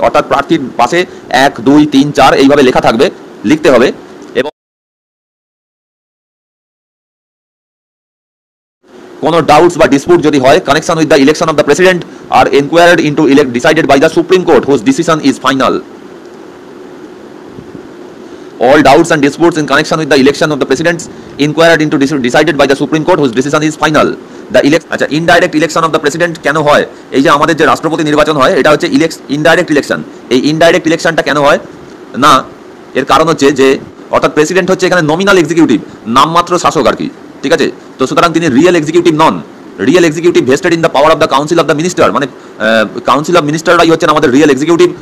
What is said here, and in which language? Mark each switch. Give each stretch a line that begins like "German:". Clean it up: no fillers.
Bangla: অর্থাৎ প্রার্থীর পাশে 1, 2, 3, 4 এইভাবে লেখা থাকবে, লিখতে হবে। এবং কোনো ডাউটস বা ডিসপুট যদি হয়,
English: Connection with the election of the president are enquired into decided by the Supreme Court whose decision is final. All doubts and disputes in connection with the election of the presidents inquired into decided by the Supreme Court whose decision is final.
Bangla: The আচ্ছা,
English: indirect election of the president
Bangla: কেন হয়? এই যে আমাদের যে রাষ্ট্রপতি নির্বাচন হয়, এটা হচ্ছে ইনডাইরেক্ট ইলেকশন। এই ইনডাইরেক্ট ইলেকশনটা কেন হয় না? এর কারণ হচ্ছে যে অর্থাৎ প্রেসিডেন্ট হচ্ছে এখানে নমিনাল এক্সিকিউটিভ, নামমাত্র শাসক আর কি, ঠিক আছে? তো সুতরাং তিনি
English: Real executive নন। Real executive vested in the power of the council of the minister,
Bangla: মানে কাউন্সিল অফ মিনিস্টাররাই হচ্ছেন আমাদের রিয়েল এক্সিকিউটিভ।